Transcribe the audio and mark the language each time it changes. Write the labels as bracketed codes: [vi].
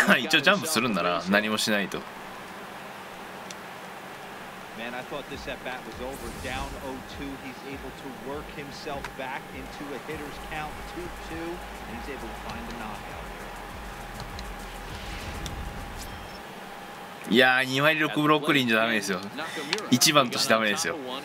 [ja] 一応ジャンプするんだな何もしないと [en] Man, I thought this at bat was over. Down 0-2, he's able to work himself back into a hitter's count 2-2, and he's able to find a knockout. [ja] いやー、2割6分6厘じゃダメですよ。1番としてダメですよ。